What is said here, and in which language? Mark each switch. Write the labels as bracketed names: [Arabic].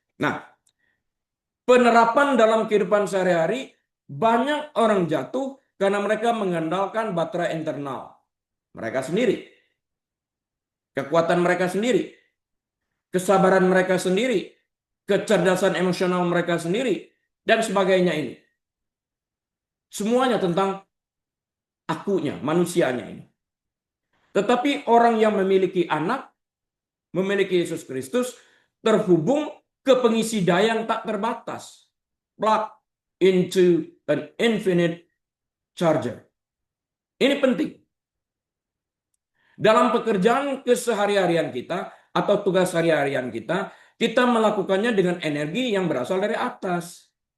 [Indonesian] Nah, penerapan dalam kehidupan sehari-hari, banyak orang jatuh karena mereka mengandalkan baterai internal mereka sendiri, kekuatan mereka sendiri, kesabaran mereka sendiri, kecerdasan emosional mereka sendiri, dan sebagainya ini. Semuanya tentang akunya, manusianya ini. Tetapi orang yang memiliki anak, memiliki Yesus Kristus, terhubung ke pengisi daya yang tak terbatas. [English] Plug into an infinite charger. [Indonesian] Ini penting. Dalam pekerjaan kesehari-harian kita atau tugas sehari-harian kita, kita melakukannya dengan energi yang berasal dari atas.